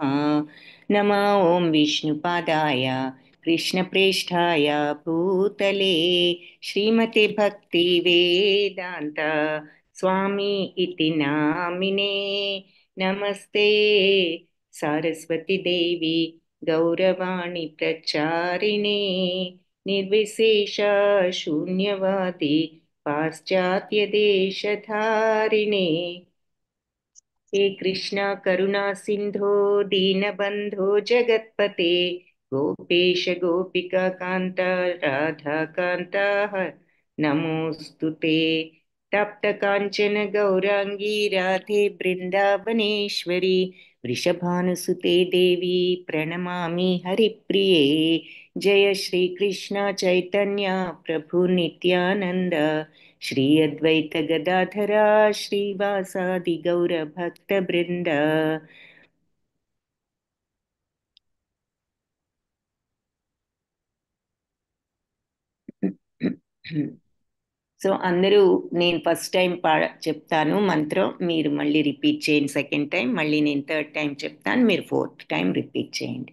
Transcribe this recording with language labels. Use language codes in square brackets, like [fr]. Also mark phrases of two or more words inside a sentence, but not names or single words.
[sa] నమో ఓం విష్ణుపాదాయ కృష్ణప్రేష్ఠాయ భూతలే శ్రీమతే భక్తి వేదాంత స్వామి ఇతి నామినే. నమస్తే సారస్వతి దేవి గౌరవాణి ప్రచారిణే నిర్విశేష శూన్యవాది పాశ్చాత్య దేశధారిణే. हे कृष्णा करुणा सिंधो दीनबंधो जगत्पते गोपेश गोपिका कांता राधा कांता नमोस्तुते. तप्त कांचन गौरांगी राधे वृंदावनेश्वरी वृषभानुसुते देवी प्रणमामि हरिप्रिये. जय श्री कृष्ण चैतन्य प्रभु नित्यानंद श्री अद्वैत गदाधरा श्रीवासादि गौर भक्त बृंद. [te] సో అందరూ నేను [en] first time [te] చెప్తాను మంత్రం, మీరు మళ్ళీ రిపీట్ చేయండి. [en] second time [te] మళ్ళీ నేను [en] third time [te] చెప్తాను, మీరు [en] fourth time [te] రిపీట్ చేయండి.